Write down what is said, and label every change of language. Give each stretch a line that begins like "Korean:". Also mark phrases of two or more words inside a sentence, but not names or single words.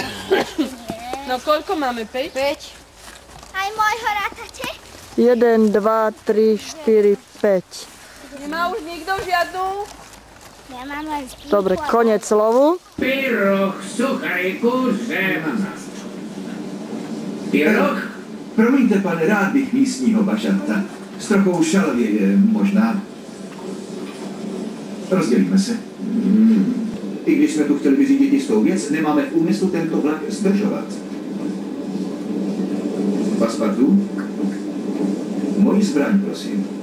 Slovak: No koľko máme? 5? 5. Aj môjho rátate? 1, 2, 3, 4, 5. Nemá už nikto žiadnu? Ja mám len spínku. Dobre, koniec slovu.
Czech: Pyroch, suchariku, řemana. Pyroch? Promiňte, pane, rád bych místního bažanta. S trochou šalvěje možná. Rozdělíme se. I když jsme tu chtěli vyřídit jistou věc, nemáme v úmyslu tento vlak zdržovat. Paspartu? Moji zbraň, prosím.